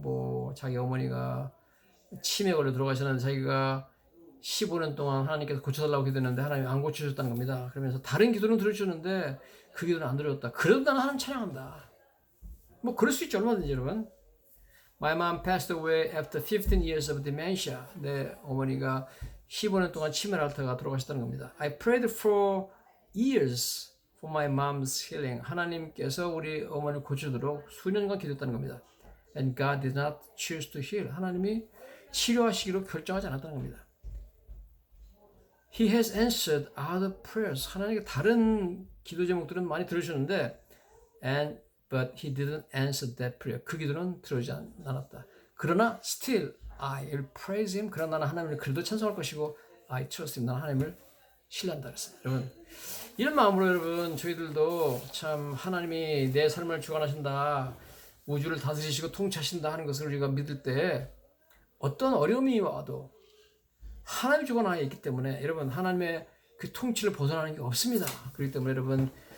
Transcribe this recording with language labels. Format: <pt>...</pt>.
<ko>뭐 자기 어머니가 치매 걸려 들어가셨는데 자기가 15년 동안 하나님께서 고쳐달라고 기도했는데 하나님이 안 고쳐줬다는 겁니다. 그러면서 다른 기도는 들어주셨는데 그 기도는 안 들어줬다. 그래도 나는 하나님 찬양한다. 뭐 그럴 수 있죠. 얼마든지 여러분.</ko> <en>My mom passed away after 15 years of dementia.</en> <ko>내 어머니가 15년 동안 치매를 앓다가 돌아가셨다는 겁니다.</ko> <en>I prayed for years for my mom's healing.</en> <ko>하나님께서 우리 어머니를 고쳐주도록 수년간 기도했다는 겁니다.</ko> <en>And God did not choose to heal.</en> <ko>하나님이 치료하시기로 결정하지 않았다는 겁니다.</ko> <en>He has answered other prayers.</en> <ko>하나님께 다른 기도 제목들은 많이 들으셨는데</ko> <en>but he didn't answer that prayer.</en> <ko>그 기도는 들어오지 않았다. 그러나</ko> <en>still I will praise him.</en> <ko>그러나 나는 하나님을 그래도 찬송할 것이고</ko> <en>I trust him.</en> <ko>나는 하나님을 신뢰한다 그랬어요. 여러분 이런 마음으로 여러분 저희들도 참 하나님이 내 삶을 주관하신다. 우주를 다스리시고 통치하신다 하는 것을 우리가 믿을 때 어떤 어려움이 와도 하나님 주관 하에 있기 때문에 여러분 하나님의 그 통치를 벗어나는 게 없습니다. 그렇기 때문에 여러분</ko>